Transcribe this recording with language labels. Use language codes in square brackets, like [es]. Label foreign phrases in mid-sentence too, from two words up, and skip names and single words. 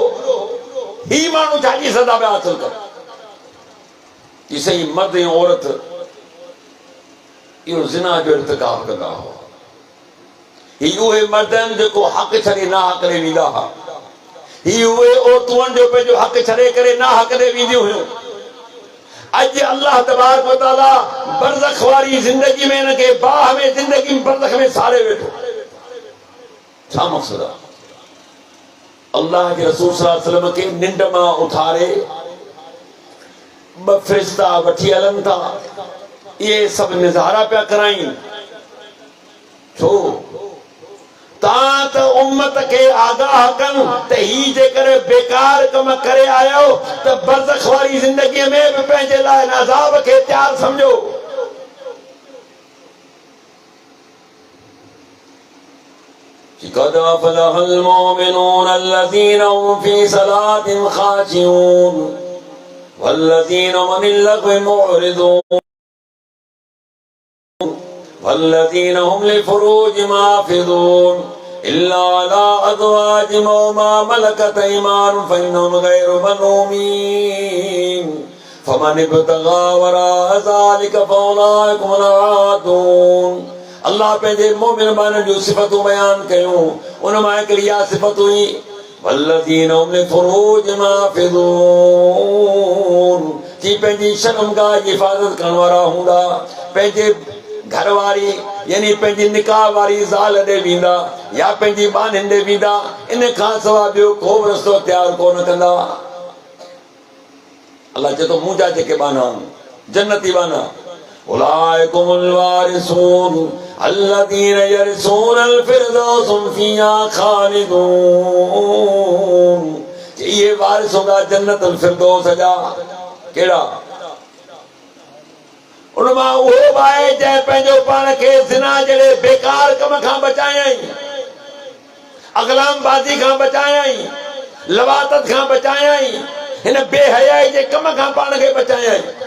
[sd] ही माण्हू छाजी सज़ा पिया हासिल कर? कि सही मर्द ऐं औरत इहो ज़िना जो इर्तिकाब कंदा हुआ। ही उहे मर्द आहिनि जेको हक़ छॾे ना हक़ ॾे वेंदा हुआ। ही उहे औरतूं आहिनि जो पंहिंजो हक़ छॾे करे ना हक़ ॾे वेंदियूं हुयूं। अॼु [ar] الله تبارك وتعالى [sd] बरज़ख वारी ज़िंदगी में हिन खे बाह में ज़िंदगी में बरज़ख में साड़े वेठो। छा मक़सदु आहे? अल्लाह के रसूल [ar] صلى الله عليه وسلم [sd] खे निंड मां उथारे ॿ फ़रिश्ता वठी हलनि था। इहे सभु निज़ारा पिया कराइनि। छो? तव्हां त उम्मत खे आगाह कनि त ही जेकर बेकार कम करे आयो त बरज़ख वारी ज़िंदगीअ में बि पंहिंजे लाइ अज़ाब खे तयारु सम्झो। [ar] قد أفلح المؤمنون الذين هم في صلاتهم خاشعون والذين هم عن اللغو معرضون والذين هم لفروجهم حافظون إلا على أزواجهم أو ما ملكت أيمانهم فإنهم غير ملومين فمن ابتغى وراء ذلك فأولئك هم العادون. [sd] अल्लाह पंहिंजे मोमिन बाननि जूं सिफ़तूं बयान कयूं। उन मां हिकिड़ी इहा सिफ़त हुई [ar] والذين هم لفروجهم حافظون [sd] कि पंहिंजी शर्मगाह जी हिफ़ाज़त करण वारा हूंदा। पंहिंजे घरवारी यानी पंहिंजी निकाह वारी ज़ाल ॾे वेंदा या पंहिंजी बानिन ॾे वेंदा। इन खां सवाइ ॿियो को बि रस्तो तयारु कोन कंदा। अल्लाह चए थो मुंहिंजा जेके बाना आहिनि जन्नती बाना [ar] أولئك هم الوارثون الذين يرثون الفردوس هم فيها خالدون. [sd] ये वारिस हूंदा जन्नतुल फ़िरदौस जा। कहिड़ा? उनमां उहो बि आहे जंहिं पंहिंजो पाण खे ज़िना जहिड़े बेकार कम खां बचायई, अगलाम बाज़ी खां बचायई, लवातत खां बचायई, हिन बेहयाई जे कम खां पाण खे बचायई।